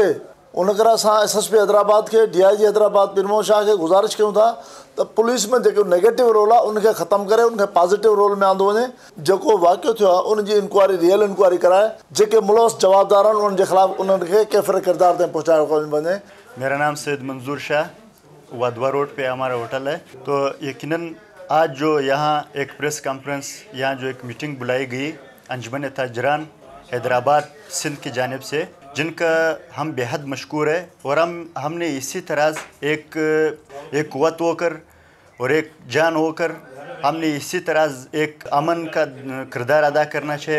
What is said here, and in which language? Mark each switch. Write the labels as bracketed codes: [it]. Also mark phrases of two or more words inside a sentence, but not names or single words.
[sd] उन करे असां एसएसपी हैदराबाद खे, DIG हैदराबाद पीरमोहन शाह खे गुज़ारिश कयूं था त पुलिस में जेको [en] negative role [sd] आहे उनखे ख़तमु करे उनखे [en] positive role [sd] में आंदो वञे। जेको वाक़ियो थियो आहे उनजी इंक्वायरी, [en] real inquiry [sd] कराए, जेके मुलवस जवाबदार आहिनि उन्हनि जे ख़िलाफ़ु उन्हनि खे कैफ़िर किरदार ताईं पहुचायो वञे। [ur] میرا نام سید منظور شاہ، وادوا روڈ پہ ہمارا ہوٹل ہے. تو یقیناً آج جو یہاں ایک [en] press conference, [ur] یہاں جو ایک میٹنگ بلائی گئی انجمن تاجران حیدرآباد سندھ کی جانب سے، جن کا ہم بے حد مشکور ہے. اور ہم نے اسی طرح ایک قوت ہو کر اور ایک جان ہو کر ہم نے اسی طرح ایک امن کا کردار ادا کرنا چاہیے.